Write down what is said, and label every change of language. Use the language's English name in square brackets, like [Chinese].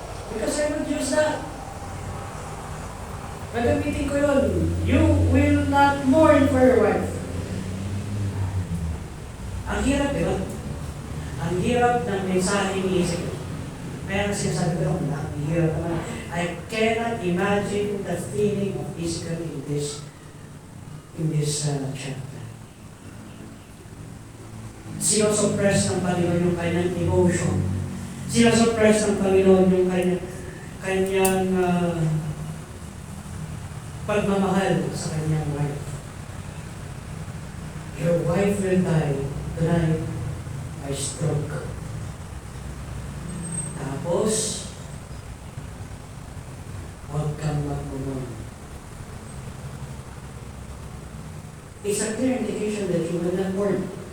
[English] Because I would use that. [Filipino] Gagamitin ko yun. [English] You will not mourn for your wife. [Filipino] Ang hirap, di ba? Ang hirap ng mensahe ni Ezekiel. Kaya nga sinasabi ko, ang hirap naman. [English] I cannot imagine the feeling of Ezekiel in this chapter. [Filipino] Sinosuppress ng Panginoon yung kanyang emotion. Sinosuppress ng Panginoon yung kanyang pagmamahal sa kanyang wife. [English] Your wife will die tonight by stroke. [Filipino] Tapos, huwag kang magmumon. [English] It's a clear indication that you will not mourn.